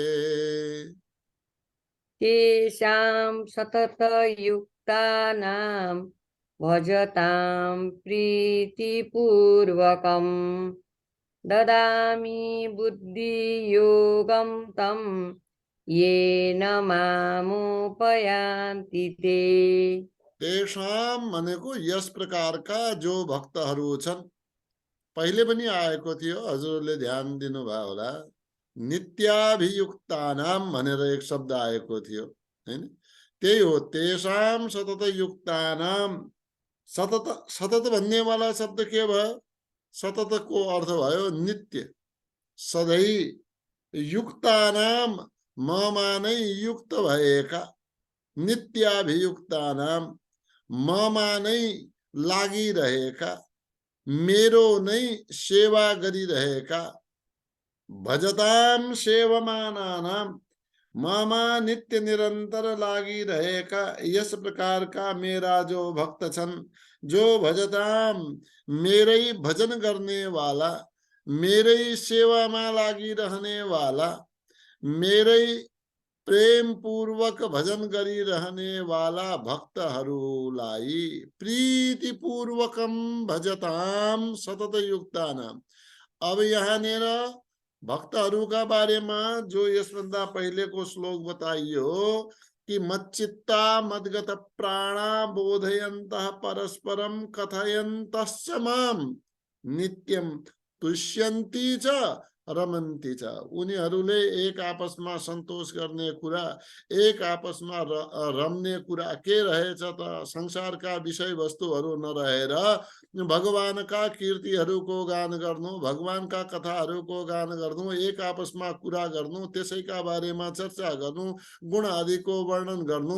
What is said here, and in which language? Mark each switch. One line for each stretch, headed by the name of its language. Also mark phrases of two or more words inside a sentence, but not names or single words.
Sanskrit: तेषां सततयुक्तानां भजतां प्रीतिपूर्वकम्, ददामि बुद्धियोगं तं, येन मामुपयान्ति ते।
Nepali: तेषां भनेको यस प्रकारका जो भक्तहरू छन्, पहिले पनि आएको थियो, हजुरले ध्यान दिनुभयो होला। नित्याभियुक्तानाम भनेर एक शब्द आएको थियो हैन। त्यही हो,
Sanskrit: तेषाम सतत युक्तानाम।
Nepali: सतत सतत भन्नेवाला शब्द के भयो? सततको अर्थ भयो नित्य, सधैँ। युक्तानाम ममा नै युक्त भएका, नित्याभियुक्तानाम ममा नै लागिरहेका, मेरो नै सेवा गरिरहेका,
Sanskrit: भजताम सेवमानानाम
Nepali: ममा नित्य निरंतर लागिरहेका, यस प्रकार का मेरा जो भक्त छन्, जो भजताम मेरै भजन गर्ने वाला, मेरै सेवामा लागिरहने वाला, मेरै प्रेम पूर्वक भजन गरिरहने वाला भक्तहरूलाई
Sanskrit: प्रीति पूर्वकम भजताम सतत युक्तानाम।
Nepali: अब यहाँनिर भक्तहरूका बारेमा जो यसभन्दा पहिलेको श्लोक बताइयो कि
Sanskrit: मच्चित्ता मद्गत प्राणा बोधयन्तः परस्परम कथयन्तश्च माम नित्यम तुष्यन्ति च रमन्ति च।
Nepali: उनीहरूले एक आपसमा सन्तोष गर्ने कुरा, एक आपसमा रम्ने कुरा के रहेछ त? संसारका विषय वस्तुहरू नरहेर भगवानका कीर्तिहरूको गान गर्नु, भगवानका कथाहरूको गान गर्नु, एक आपसमा कुरा गर्नु, त्यसैका बारेमा चर्चा गर्नु, गुण आदिको वर्णन गर्नु।